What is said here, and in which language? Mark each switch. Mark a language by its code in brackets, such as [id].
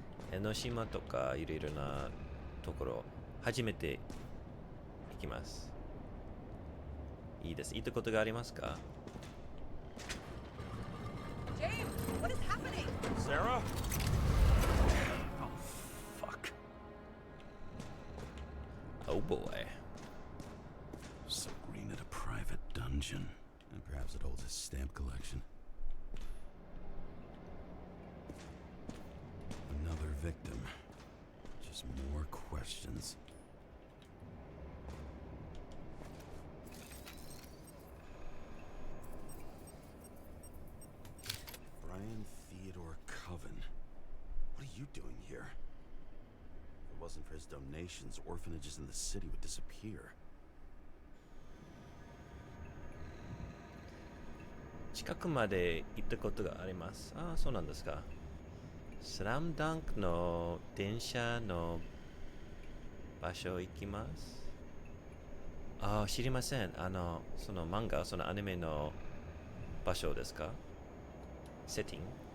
[ja] 江ノ島とかいろいろなところ、初めて行きます。いいです。行ったことがありますか？ [en] James, what is happening? Sarah? Oh, fuck. Oh boy. So Green at a private dungeon. And perhaps it holds his stamp collection. Another victim. Just more questions. Brian Theodore Coven. What are you doing here? If it wasn't for his donations, orphanages in the city would disappear. [ja] 近くまで行ったことがあります。ああ、そうなんですか。スラムダンクの電車の場所行きます。ああ、知りません。その漫画、そのアニメの場所ですか？セッティング？